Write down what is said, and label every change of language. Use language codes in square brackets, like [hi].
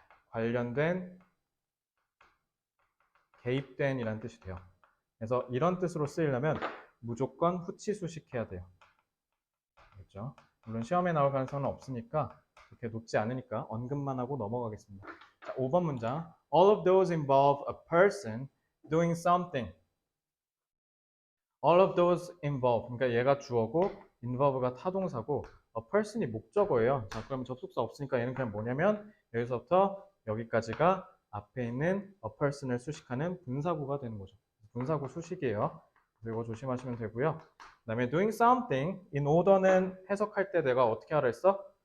[ko] 관련된, 개입된 이란 뜻이 돼요. 그래서 이런 뜻으로 쓰이려면 무조건 후치 수식해야 돼요. 알겠죠? 물론 시험에 나올 가능성은 없으니까 그렇게 높지 않으니까 언급만 하고 넘어가겠습니다. 자, 5번 문장. [en] All of those involve a person doing something. All of those involve. [ko] 그러니까 얘가 주어고 involve가 타동사고 a person이 목적어예요. 자, 그럼 접속사 없으니까 얘는 그냥 뭐냐면 여기서부터 여기까지가 앞에 있는 a person을 수식하는 분사구가 되는 거죠. 분사구 수식이에요. 그리고 조심하시면 되고요. 그 다음에 [en] doing something in order [ko] 는 해석할 때 내가 어떻게 하라 했어?